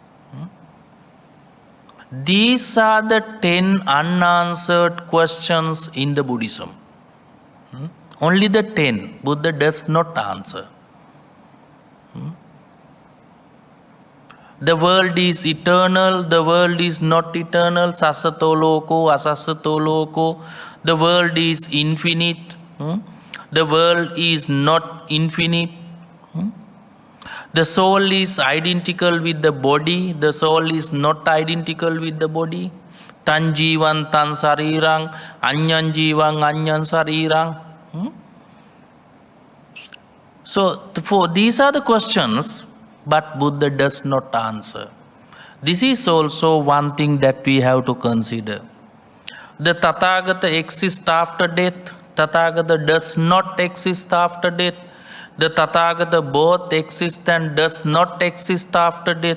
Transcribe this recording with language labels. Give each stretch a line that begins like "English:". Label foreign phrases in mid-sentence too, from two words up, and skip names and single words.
English: These are the 10 unanswered questions in the Buddhism. Only the 10 Buddha does not answer. The world is eternal, the world is not eternal,
Pali: sasato loko, asasato loko.
English: The world is infinite, the world is not infinite. The soul is identical with the body, the soul is not identical with the body.
Pali: Tan jivan tan sarirang, anyan jivan anyan sarirang.
English: So for these are the questions, but Buddha does not answer. This is also one thing that we have to consider. The Tathagata exists after death. Tathagata does not exist after death. The Tathagata both exists and does not exist after death.